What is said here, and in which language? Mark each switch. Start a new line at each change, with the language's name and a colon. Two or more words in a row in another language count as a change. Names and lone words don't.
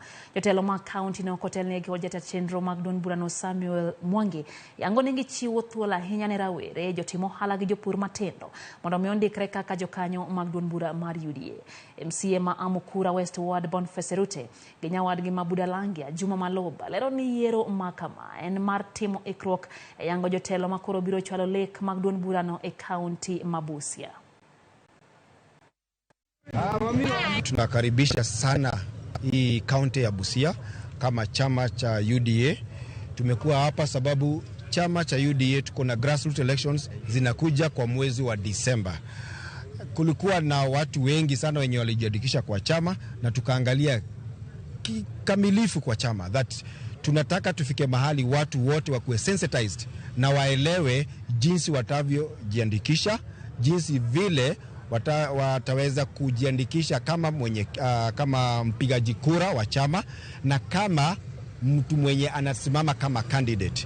Luo (Kenya and Tanzania): Jotelo mag kaunti ne okotelnegi kod jatend chenro mag duond burano Samuel Mwangi yango ni gichiwo thuolo ahinya ne rawere, jotimo ohala gi jopur matindo mondo mi ondikre kaka jokanyo mag duond bura mar UDA. MCA ma Amukura West Ward Boniface Rute Nyawadgi Mabudalangia Juma Maloba lero ni yiero makama en mar timo ikruok yango jotelo makoro biro chwalo lek mag duond burano e kaunti ma Busia.
Swahili: Tunakaribisha sana hii kaunti ya Busia kama chama cha UDA. Tumekuwa hapa sababu chama cha UDA tuko na
English: grassroots elections
Swahili: zinakuja kwa mwezi wa Disemba. Kulikuwa na watu wengi sana wenye walijiandikisha kwa chama na tukaangalia kikamilifu kwa chama that tunataka tufike mahali watu wote wakuwe sensitized na waelewe jinsi watavyojiandikisha, jinsi vile wataweza kujiandikisha kama kama mpigaji kura wa chama na kama mtu mwenye anasimama kama candidate.